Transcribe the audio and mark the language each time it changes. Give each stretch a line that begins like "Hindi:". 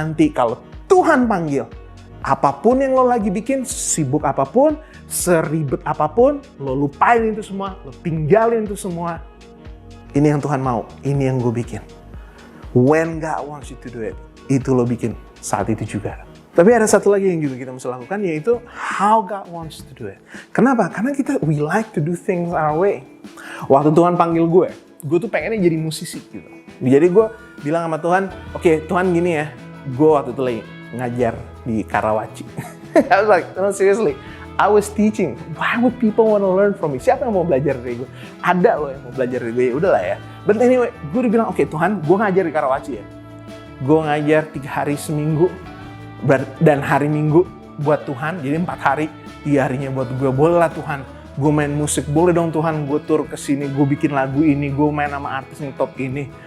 Indonesian: Kalau Tuhan panggil, apapun yang lo lagi bikin, sibuk apapun, seribet apapun, lo lupain itu semua, lo tinggalin itu semua. Ini yang Tuhan mau, ini yang gue bikin.
English: When God wants you to do it,
Indonesian: itu lo bikin saat itu juga. Tapi ada satu lagi yang juga kita mesti lakukan, yaitu
English: how God wants to do it.
Indonesian: Kenapa? Karena
English: we like to do things our way.
Indonesian: Waktu Tuhan panggil gue tuh pengennya jadi musisi gitu. Jadi gue bilang sama Tuhan, oke, Tuhan gini ya, gue waktu itu lagi ngajar di Karawaci.
English: I was like, no seriously, I was teaching. Why would people want to learn from me?
Indonesian: Siapa yang mau belajar dari gue? Ada loh yang mau belajar dari gue, ya udahlah ya.
English: But anyway,
Indonesian: gue udah bilang, oke Tuhan, gue ngajar di Karawaci ya. Gue ngajar 3 hari seminggu, dan hari Minggu buat Tuhan, jadi 4 hari, 3 harinya buat gue. Boleh lah Tuhan, gue main musik, boleh dong Tuhan, gue tur ke sini, gue bikin lagu ini, gue main sama artis yang top ini.